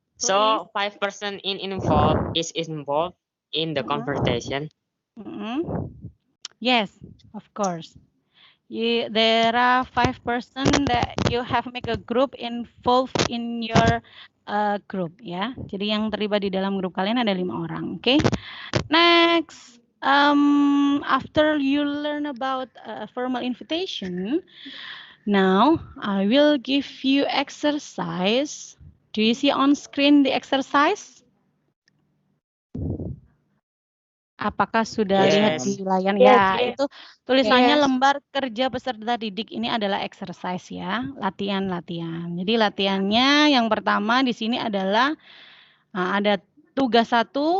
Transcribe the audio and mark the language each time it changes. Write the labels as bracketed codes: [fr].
[en] So 5% is involved in the conversation. Yes, of course. There are 5% that you have make a group involved in your group ya. [id] Jadi yang terlibat di dalam grup kalian ada 5 orang. Oke. [en] Next, after you learn about formal invitation, now I will give you exercise. Do you see on screen the exercise? [id] Apakah sudah lihat di layar? Ya, itu tulisannya lembar kerja peserta didik. Ini adalah exercise ya, latihan-latihan. Jadi latihannya yang pertama di sini adalah ada tugas 1.